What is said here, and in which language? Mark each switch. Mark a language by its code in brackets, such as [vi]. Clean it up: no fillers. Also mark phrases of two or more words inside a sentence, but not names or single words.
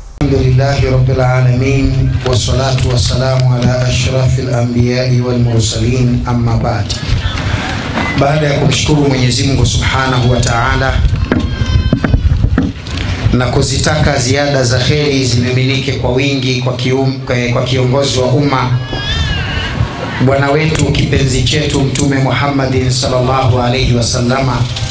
[ar] الحمد لله رب العالمين والصلاة والسلام على أشرف الأنبياء والمرسلين أما بعد. [sw] Baada ya kumshukuru Mwenyezi Mungu [ar] سبحانه وتعالى [sw] na kuzitaka ziada za kheri zimiminike kwa wingi kwa kiongozi wa umma, bwana wetu kipenzi chetu Mtume Muhammadin [ar] صلى الله عليه وسلم,